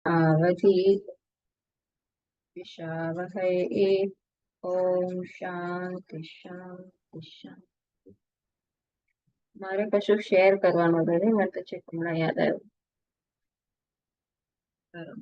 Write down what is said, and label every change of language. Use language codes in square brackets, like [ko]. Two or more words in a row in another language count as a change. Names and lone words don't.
[sa] आवधि विषावहै। ओम शांति शांति शांति। [gu] મારે કશું શેર કરવાનું રહે, મને તો છેક હમણાં યાદ આવ્યું.